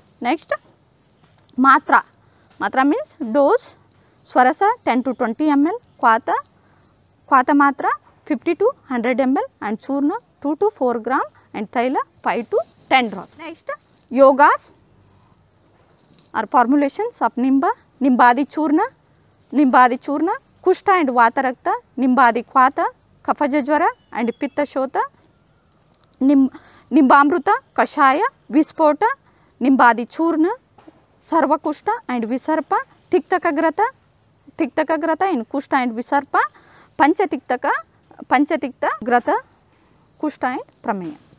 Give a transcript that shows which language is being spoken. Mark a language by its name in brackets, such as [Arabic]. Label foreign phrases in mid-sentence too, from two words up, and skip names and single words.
[English] Next, Matra. Matra means dose. Swarasa 10 to 20 ml. Kwata Matra 50 to 100 ml and Churna 2 to 4 gram and Thaila 5 to 10 drops. Next, yogas or formulations of Nimba. Nimbadi Churna, Kushta and Vatarakta, Nimbadi Kwata, Kafajajvara and Pitta Shota, Nimbamruta, Kashaya, Vispota, Nimbadi Churna, Sarvakushta and Visarpa, Tiktakagrata in Kushta and Visarpa, Panchatikta Grata, Kushta and Prameya.